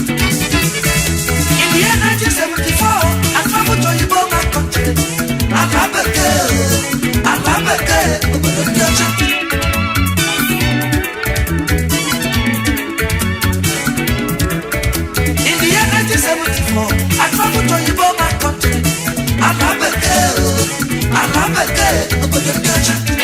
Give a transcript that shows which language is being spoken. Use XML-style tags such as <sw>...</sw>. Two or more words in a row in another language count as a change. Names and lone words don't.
<en>In the year nineteen seventy-four, I traveled to Igbo man country.</en> <ig>Ala bekee, ala bekee, obodo ndị ọcha.</ig> <en>In the year nineteen seventy-four, I traveled to Igbo man country.</en> <ig>Ala bekee, oh, ala bekee, obodo ndị ọcha.</ig>